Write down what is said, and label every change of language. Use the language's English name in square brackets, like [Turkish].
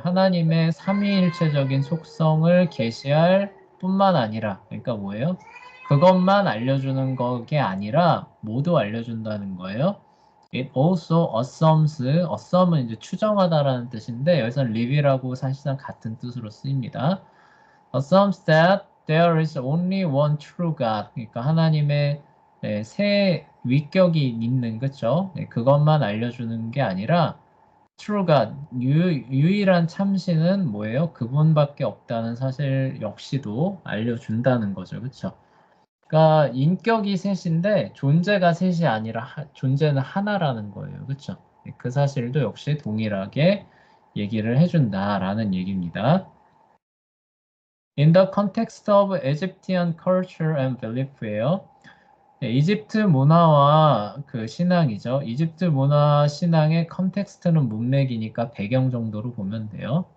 [Korean] 하나님의 삼위일체적인 속성을 계시할 뿐만 아니라 그러니까 뭐예요? 그것만 알려주는 게 아니라 모두 알려준다는 거예요. [English] It also assum [Korean] 은 이제 추정하다라는 뜻인데 여기서는 reveal하고 사실상 같은 뜻으로 쓰입니다. [English] Assumes that there is only one true God. [Korean] 그러니까 하나님의 세 위격이 있는 그쵸? 그것만 알려주는 게 아니라 true God, 유일한 참신은 뭐예요? 그분밖에 없다는 사실 역시도 알려준다는 거죠. 그쵸? 그러니까 인격이 셋인데 존재가 셋이 아니라 존재는 하나라는 거예요. 그쵸? 그 사실도 역시 동일하게 얘기를 해준다라는 얘기입니다. [English] In the context of Egyptian culture and belief예요. [Korean] 이집트 문화와 그 신앙이죠. 이집트 문화 신앙의 컨텍스트는 문맥이니까 배경 정도로 보면 돼요.